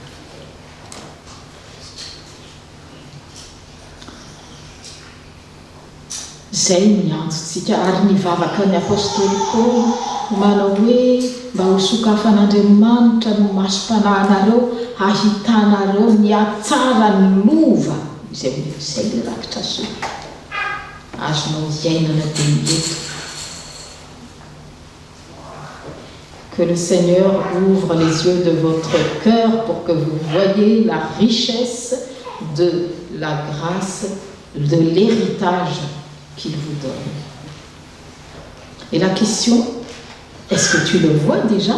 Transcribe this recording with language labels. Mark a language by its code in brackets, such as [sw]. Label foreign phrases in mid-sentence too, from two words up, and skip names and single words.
[mg] Zay miantsontsika ary nivavaka ny apôstôly Paoly manao hoe mba ho sokafan'Andriamanitra no masom-panahinareo, ahitanareo ny atsara ny lova. Izay le rakitra soa azonao iainana dia mieto. [fr] Que le Seigneur ouvre les yeux de votre cœur pour que vous voyez la richesse de la grâce, de l'héritage qu'il vous donne. Et la question, est-ce que tu le vois déjà?